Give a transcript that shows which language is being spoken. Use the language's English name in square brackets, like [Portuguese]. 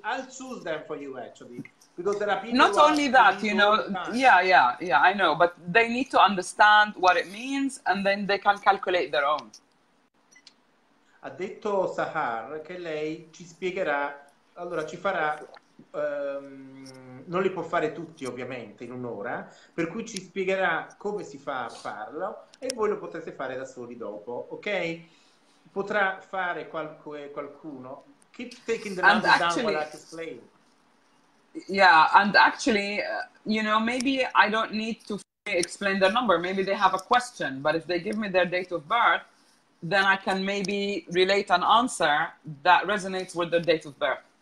[English] I'll choose them for you, actually, because there are people. Not only that, you know, yeah, I know, but they need to understand what it means, and then they can calculate their own. [Italian] Ha detto Sahar che lei ci spiegherà, allora ci farà, non li può fare tutti ovviamente in un'ora, per cui ci spiegherà come si fa a farlo e voi lo potrete fare da soli dopo, ok? Potrà fare qualcuno. [English] Keep taking the numbers down while I explain. Yeah, and actually, you know, maybe I don't need to explain their number. Maybe they have a question, but if they give me their date of birth, then I can maybe relate an answer that resonates with their date of birth.